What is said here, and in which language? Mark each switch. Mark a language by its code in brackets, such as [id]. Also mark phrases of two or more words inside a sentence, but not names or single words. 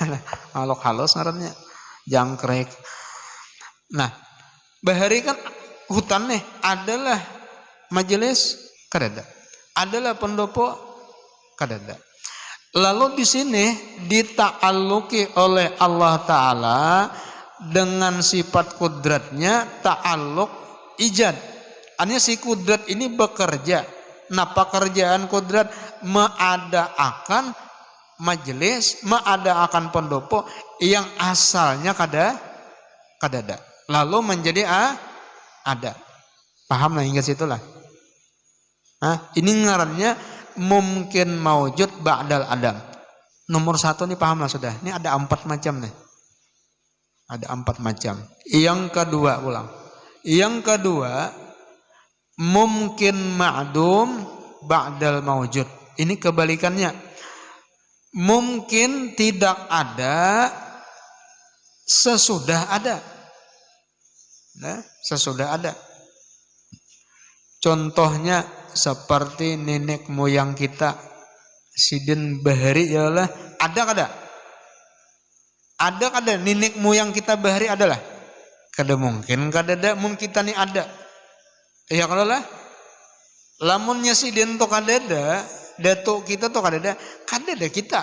[bjn] Makhluk halus ngarannya. Jangkrik. Nah, bahari kan hutan nih adalah majelis kadada. Adalah pendopo kadada. [id] Lalu di sini dita'alluki oleh Allah Ta'ala dengan sifat kudratnya [ar] ta'alluq ijad. [id] Artinya si kudrat ini bekerja. Nah, pekerjaan kudrat mengadakan majelis, mengadakan pendopo yang asalnya [bjn] kada ada. [id] Lalu menjadi ada. Paham lah hingga situlah. Ini ngarannya mungkin [ar] maujud ba'dal adam. [id] Nomor 1 nih paham lah sudah. Ini ada 4 macam nih. Ada 4 macam. Yang kedua ulang. Yang kedua mungkin [ar] ma'dum ba'dal maujud. [id] Ini kebalikannya. Mungkin tidak ada sesudah ada. Nah, sesudah ada. Contohnya seperti nenek moyang kita Sidin Bahari ya Allah, [bjn] ada kada? Ada kada nenek moyang kita Bahari adalah? Kada mungkin kada ada, mun kita ni ada. [id] Ya kalau lah. [bjn] Lamunnya Sidin to kada ada, datuk kita to kada ada kita.